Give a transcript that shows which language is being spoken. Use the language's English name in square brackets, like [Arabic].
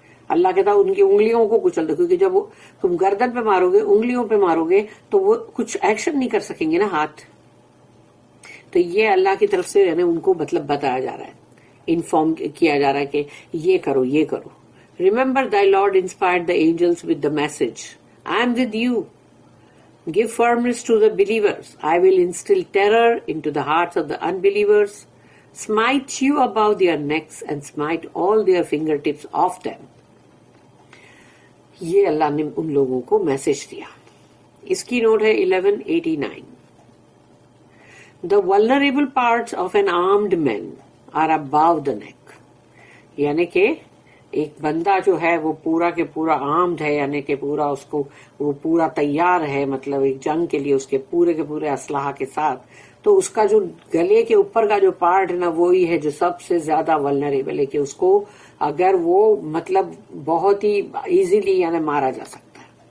[Urdu] اللہ کہتا ان کی انگلیوں کو کچل دو, کیونکہ جب تم گردن پہ مارو گے, انگلیوں پہ مارو گے تو وہ کچھ ایکشن نہیں کر سکیں گے نا ہاتھ. تو یہ اللہ کی طرف سے یعنی ان کو مطلب بتایا جا رہا ہے, انفارم کیا جا رہا ہے کہ یہ کرو, یہ کرو. [English] Remember thy Lord inspired the angels with the message, I am with you. Give firmness to the believers. I will instill terror into the hearts of the unbelievers, smite you above their necks and smite all their fingertips off them. [Urdu] یہ اللہ نے ان لوگوں کو message دیا. اس کی note ہے 1189. [English] The vulnerable parts of an armed man are above the neck. [Urdu] یعنی کہ ایک بندہ جو ہے وہ پورا کے پورا آرمڈ ہے, یعنی کہ پورا اس کو وہ پورا تیار ہے, مطلب ایک جنگ کے لیے اس کے پورے اسلحہ کے ساتھ, تو اس کا جو گلے کے اوپر کا جو پارٹ ہے نا وہی ہے جو سب سے زیادہ ولنریبل ہے, کہ اس کو اگر وہ مطلب بہت ہی ایزیلی یعنی مارا جا سکتا ہے.